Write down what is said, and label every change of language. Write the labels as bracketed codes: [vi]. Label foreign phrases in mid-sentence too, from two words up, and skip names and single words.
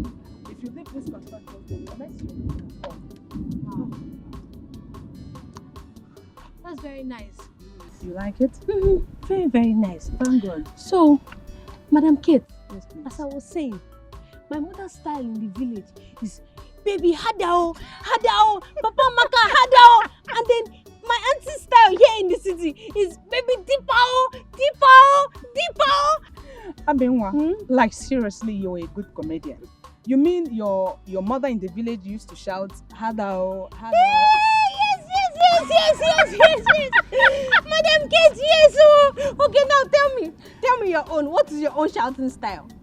[en] If you leave this construction, unless you That's very nice. You like it? Very, very nice. Thank God. So, Madam Kate, as I was saying, my mother's style in the village is baby hadao, hadao, Papa Amaka hadao, and then my auntie's style here in the city is baby dipao, dipao, dipao. Abenwa, like seriously, you're a good comedian. You mean your mother in the village used to shout hadao, hadao? Yes. Madam Kate, yes. Oh. Okay, now tell me your own. What is your own shouting style?